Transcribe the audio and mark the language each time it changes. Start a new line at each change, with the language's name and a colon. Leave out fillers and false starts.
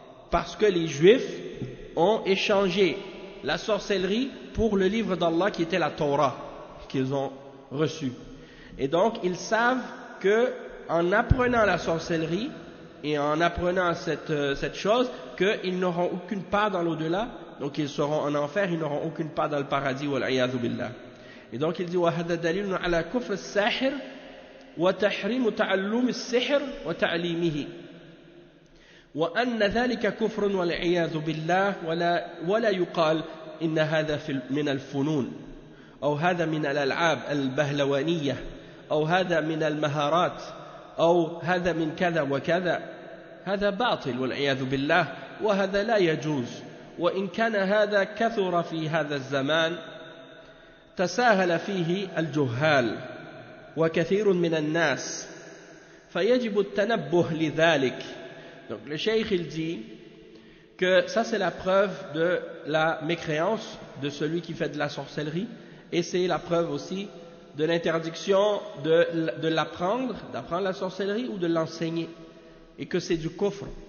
French: Parce que les Juifs ont échangé la sorcellerie pour le livre d'Allah qui était la Torah qu'ils ont reçu. Et donc ils savent que en apprenant la sorcellerie et en apprenant cette chose, qu'ils n'auront aucune part dans l'au-delà, donc ils seront en enfer, ils n'auront aucune part dans le paradis,
Arabic: wal-'iyadhu billah.
French: Et donc il dit
Arabic: وَهَذَا دَلِيلٌ عَلَى كُفْرِ السَّاحِرِ وَتَحْرِيمُ تَعَلُّمِ السِّحْرِ وَتَعْلِيمِهِ وأن ذلك كفر والعياذ بالله ولا يقال إن هذا من الفنون أو هذا من الألعاب البهلوانية أو هذا من المهارات أو هذا من كذا وكذا هذا باطل والعياذ بالله وهذا لا يجوز وإن كان هذا كثر في هذا الزمان تساهل فيه الجهال وكثير من الناس فيجب التنبه لذلك.
French: Donc le cheikh il dit que ça c'est la preuve de la mécréance de celui qui fait de la sorcellerie et c'est la preuve aussi de l'interdiction de l'apprendre, d'apprendre la sorcellerie ou de l'enseigner et que c'est du kufr.